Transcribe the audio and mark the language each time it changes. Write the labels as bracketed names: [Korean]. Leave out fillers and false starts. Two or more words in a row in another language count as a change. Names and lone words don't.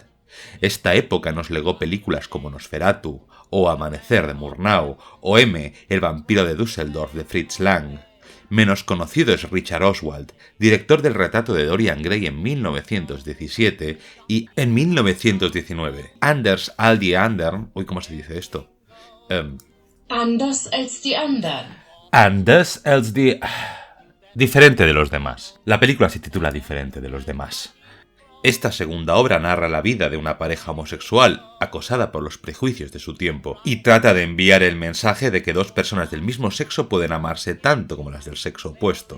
[Spanish] Esta época nos legó películas como Nosferatu, o Amanecer de Murnau, o M, el vampiro de Düsseldorf de Fritz Lang. Menos conocido es Richard Oswald, director del retrato de Dorian Gray en 1917 y en 1919. [German] Anders als die anderen... [Spanish] ¿Cómo se dice esto? [German] Anders als die anderen. Anders als die... [Spanish] Diferente de los demás. La película se titula Diferente de los demás. Esta segunda obra narra la vida de una pareja homosexual acosada por los prejuicios de su tiempo y trata de enviar el mensaje de que dos personas del mismo sexo pueden amarse tanto como las del sexo opuesto.